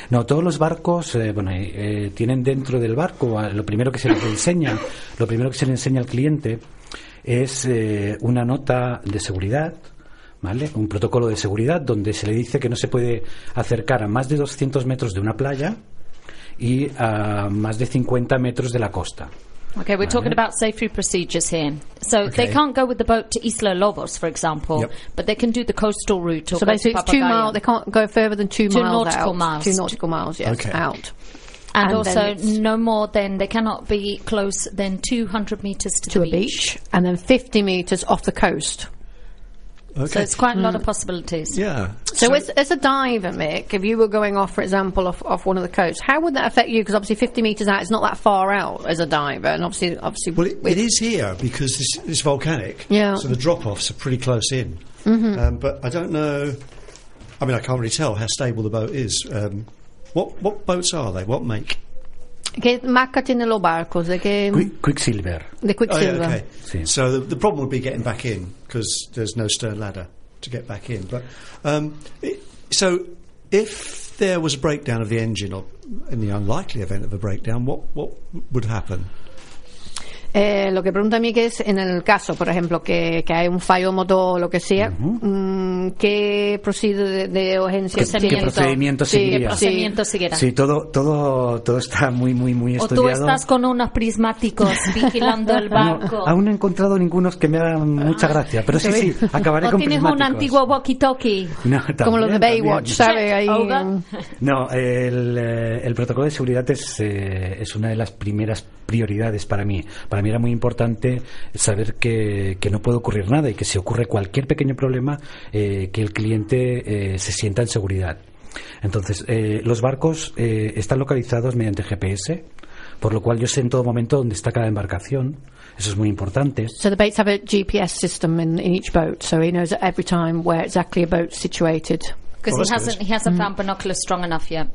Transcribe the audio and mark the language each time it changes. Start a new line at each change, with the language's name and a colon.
Spanish: No, todos los barcos tienen dentro del barco, lo primero que se les enseña, lo primero que se le enseña al cliente es una nota de seguridad, ¿vale? Un protocolo de seguridad donde se le dice que no se puede acercar a más de 200 metros de una playa y a más de 50 metros de la costa.
English: Okay, we're talking about safety procedures here. So they can't go with the boat to Isla Lobos, for example, but they can do the coastal route. So basically it's 2 miles, they can't go further than two nautical miles. And also no more than, they cannot be close than 200 meters to the beach. And then 50 meters off the coast. Okay. So it's quite a lot of possibilities. Yeah. So as a diver, Mick, if you were going off, for example, off one of the coasts, how would that affect you? Because obviously 50 metres out is not that far out as a diver. And obviously Well, it is here because it's volcanic. Yeah. So the drop-offs are pretty close in. Mm-hmm. But I don't know. I mean, I can't really tell how stable the boat is. What boats are they? What make?
Spanish: Che marca tiene lo barco? Che
English: Quicksilver. The Quicksilver. Oh, yeah, okay. Sì. So the problem would be getting back in because there's no stern ladder to get back in. But so if there was a breakdown of the engine, or in the unlikely event of a breakdown, what would happen?
Spanish: Lo que pregunta Miguel es en el caso, por ejemplo, que hay un fallo motor o lo que sea, mm-hmm. ¿Qué procede de urgencia? ¿Qué procedimiento seguirá? Sí, procedimiento seguirá. Sí, todo está muy, muy, muy estudiado. O tú estás con unos prismáticos vigilando el barco. Aún no he encontrado ningunos que me hagan mucha gracia, pero sí, acabaré o con tienes prismáticos. Un antiguo walkie-talkie, no, también, como los de Baywatch, ¿sabes? No, el protocolo de seguridad es una de las primeras prioridades para mí. Para mí era muy importante saber que no puede ocurrir nada y que si ocurre cualquier pequeño problema, que el cliente se sienta en seguridad. Entonces, los barcos están localizados mediante GPS, por lo cual yo sé en todo momento dónde está cada embarcación. Eso es muy importante.
English: So the boats have a GPS system in each boat, so he knows every time where exactly a boat's situated. Because he hasn't found binoculars strong enough yet.